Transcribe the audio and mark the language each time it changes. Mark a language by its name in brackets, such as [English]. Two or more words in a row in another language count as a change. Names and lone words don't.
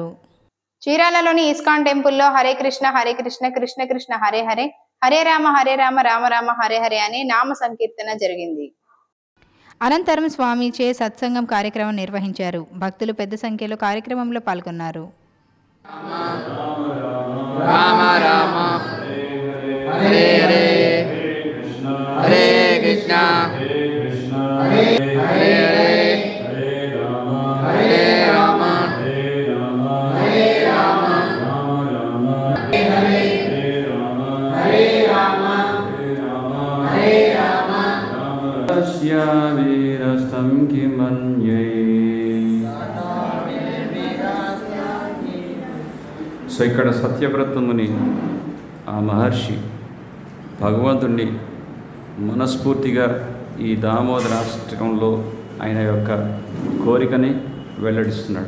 [Telugu] చీరాలలోని ఇస్కాన్ టెంపుల్లో [Sanskrit] హరే కృష్ణ కృష్ణ కృష్ణ హరే హరే [Telugu] హరే రామ రామ రామ హరే హరే అనే నామ సంకీర్తన జరిగింది. అనంతరం స్వామిచే సత్సంగం కార్యక్రమం నిర్వహించారు. భక్తులు పెద్ద సంఖ్యలో కార్యక్రమంలో పాల్గొన్నారు. [Sanskrit] రామ రామ హరే హరే హరే కృష్ణ హరే హరే హరే రామ హరే రామ హరే రామ హరే రామ వీరస్తం కిమన్యై. [Telugu] సో ఇక్కడ సత్యవ్రత ముని ఆ మహర్షి భగవంతుణ్ణి మనస్ఫూర్తిగా ఈ దామోదరాష్టకంలో ఆయన యొక్క కోరికని వెల్లడిస్తున్నాడు.